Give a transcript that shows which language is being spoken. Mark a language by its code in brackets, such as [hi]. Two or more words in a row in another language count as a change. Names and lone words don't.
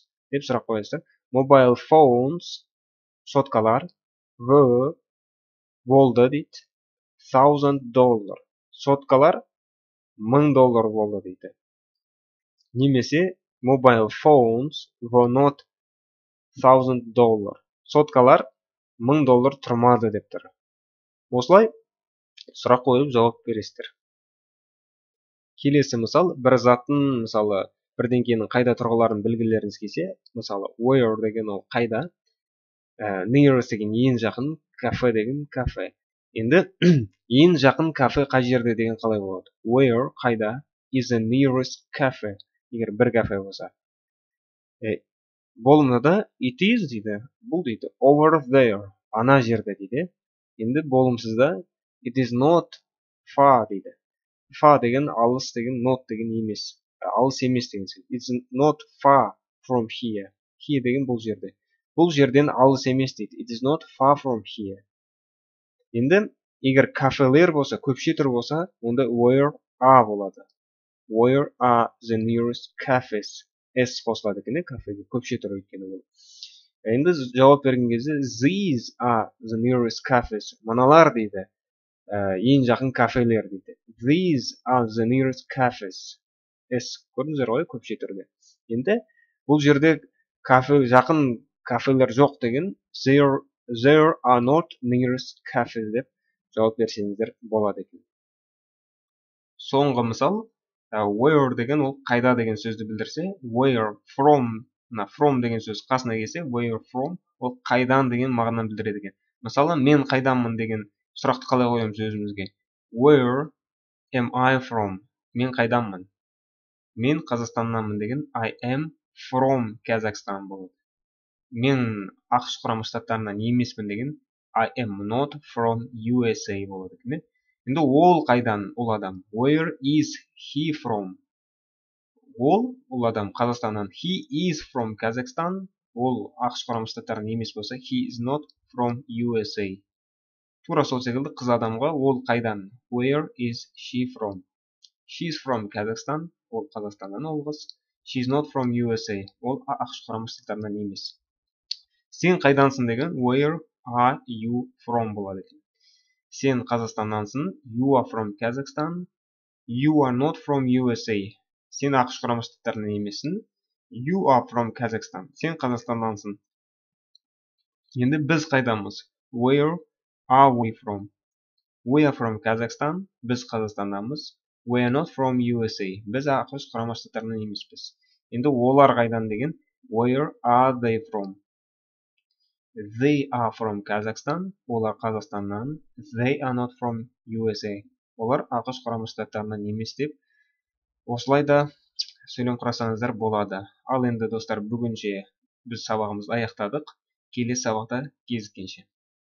[kk] Деп сұрақ қоясыздар. [en] Mobile phones [kk] соткалар were болды дейді. $1,000. Соткалар $1,000 болды дейді. [en] Немесе mobile phones were not $1,000. [kk] Соткалар $1,000 тұрмады деп тұр. Осылай сұрақ қойып жауап бересіздер. Келесі мысал, бір заттың, мысалы, бірдеңкенің қайда тұрғыларын білгілеріңіз келсе, мысалы, where деген ол қайда, nearest деген ең жақын, кафе деген кафе. Енді ең жақын кафе қай жерде деген қалай болады? [en] Where қайда is the nearest cafe? [kk] Егер бір кафе болса. Болымда [en] it is [kk] дейді, бұл дейді [en] over there, [kk] ана жерде дейді. Енді болымсызда [en] it is not far [kk] дейді. Far деген алыс деген, not деген емес. Алыс емес деген сөз. [en] It's not far from here. Here [kk] деген бұл жерде. Бұл жерден алыс емес дейді. [en] It is not far from here. [kk] Енді егер кафелер болса, көпше түр болса, онда [en] where are [kk] болады. [en] Where are the nearest cafes? [kk] S қосылады екен, кафеге көпше түр өйткені бұл. Енді жауап берген кезде [en] these are the nearest cafes. [kk] Мыналар дейді, ең жақын кафелер дейді. [en] These are the nearest cafes. [kk] S көрдіңіздер ғой көпше түрде. Енді бұл жерде жақын кафелер жоқ деген [en] there are not nearest cafes [kk] деп жауап берсеңіздер болады екен. Соңғы мысал, where деген ол қайда деген сөзді білдірсе, [en] where from [kk] деген сөз қасына келсе, [en] where from [kk] ол қайдан деген мағынаны білдіреді екен. Мысалы, мен қайданмын деген сұрақты қалай қоямыз өзімізге? [en] Where am I from? [kk] Мен қайданмын? Мен Қазақстаннанмын деген [en] I am from Kazakhstan [kk] болады. Мен ақш құрама штаттарынан емеспін деген [en] I am not from USA [kk] болады екен. Енді ол қайдан, ол адам? [en] Where is he from? [kk] Ол адам Қазақстаннан. [en] He is from Kazakhstan. [kk] Ол ақш құрама штаттарынан емес болса, [en] he is not from USA. [kk] Тура сол секілді қыз адамға ол қайдан? [en] Where is she from? She is from Kazakhstan. [kk] Ол Қазақстаннан ол қыз. [en] She is not from USA. [kk] Ол ақш құрама штаттарынан емес. Сен қайдансың деген [en] where are you from [kk] болады екен. Сен Қазақстаннансың. [en] You are from Kazakhstan. You are not from USA. [kk] Сен ақш құрама штаттарынан емессің. [en] You are from Kazakhstan. [kk] Сен Қазақстаннансың. Енді біз қайдамыз? [en] Where are we from? We are from Kazakhstan. [kk] Біз Қазақстаннанбыз. [en] We are not from USA. [kk] Біз ақш құрама штаттарынан емеспіз. Енді олар қайдан деген [en] where are they from? They are from Kazakhstan. [kk] Олар Қазақстаннан. [en] They are not from USA. [kk] Олар ақш құрама штаттарынан емес деп осылай да сөйлем құрасаңыздар болады. Ал енді достар, бүгінше біз сабағымызды аяқтадық. Келесі сабақта кездескенше.